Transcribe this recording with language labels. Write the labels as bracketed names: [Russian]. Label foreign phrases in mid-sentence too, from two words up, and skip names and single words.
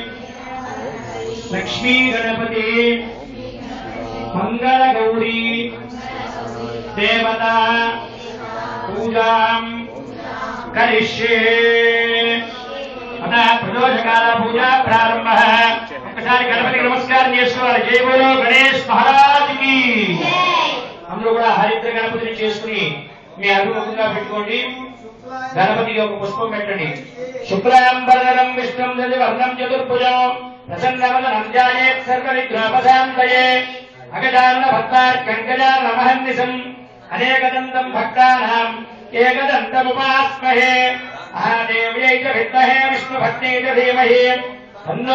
[Sanskrit] लक्ष्मी गणपति मंगल गौरी देवता पूजा करिष्ये अतः प्रदोषकाल पूजा प्रारंभ [Telugu] ఒకసారి గణపతికి నమస్కారం చేసుకోవాలి [Hindi] जय बोलो गणेश महाराज की [Telugu] అందరూ కూడా హరిద్ర గణపతిని చేసుకుని మీ అభిముఖంగా పెట్టుకోండి గణపతికి ఒక పుష్పం పెట్టండి [Sanskrit] శుక్లాంబరధరం విష్ణుం వర్ణం చతుర్భుజం ప్రసన్నవదనం ధ్యాయేత్ సర్వ విఘ్నోపశాంతయే అగజానన భక్తార్కం గజాననమహర్నిశం అనేకదంతం భక్తానాం ఏకదంతముపాస్మహే మహాదేవ్యై చ విద్మహే విష్ణుభక్త్యై చ ధీమహి తన్నో